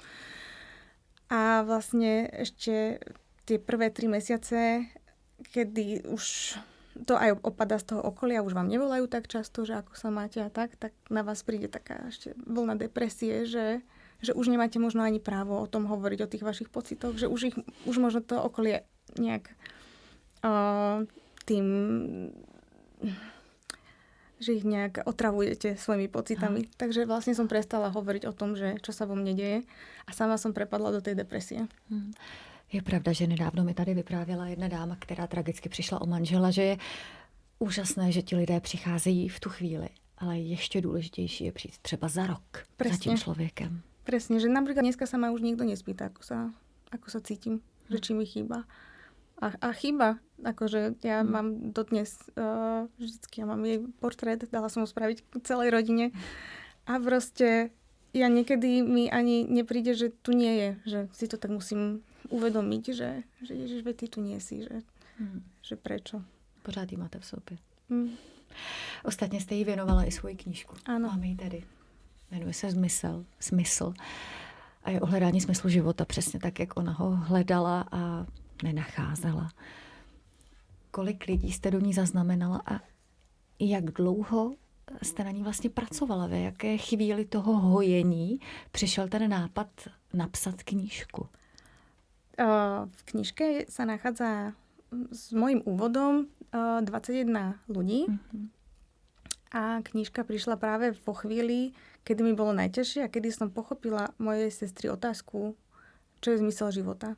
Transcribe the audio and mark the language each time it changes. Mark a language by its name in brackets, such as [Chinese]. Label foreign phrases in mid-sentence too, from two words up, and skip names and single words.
[Slovak] A vlastne ešte tie prvé 3 mesiace, kedy už to aj opadá z toho okolia, už vám nevolajú tak často, že ako sa máte a tak na vás príde taká ešte vlna depresie, že už nemáte možno ani právo o tom hovoriť, o tých vašich pocitoch, že už možno to okolie nejak tým, že ich nejak otravujete svojimi pocitami. Takže vlastne som prestala hovoriť o tom, že čo sa vo mne deje a sama som prepadla do tej depresie. [Czech] Je pravda, že nedávno mi tady vyprávěla jedna dáma, která tragicky přišla o manžela, že je úžasné, že ti lidé přicházejí v tu chvíli, ale ještě důležitější je přijít třeba za rok za tím člověkem. [Slovak] Presne, že napríklad dneska sa ma už nikto nespýta, ako sa cítim, že či mi chýba. a chýba. Akože ja mám dodnes, vždycky ja mám jej portrét, dala som ho spraviť celej rodine. A proste ja niekedy mi ani nepríde, že tu nie je, že si to tak musím uvedomiť, že Ježiš, veď ty tu nie si, že prečo. [Czech] Pořád ji máte v sobě. Ostatně jste jí věnovala i svoji knížku. Ano. Máme ji tady. Jmenuje se Smysl. A je o hledání smyslu života, přesně tak, jak ona ho hledala a nenacházela. Kolik lidí jste do ní zaznamenala a jak dlouho jste na ní vlastně pracovala? Ve jaké chvíli toho hojení přišel ten nápad napsat knížku? [Slovak] V knižke sa nachádza s mojím úvodom 21 ľudí. A knižka prišla práve vo chvíli, kedy mi bolo najťažšie a kedy som pochopila mojej sestry otázku, čo je zmysel života.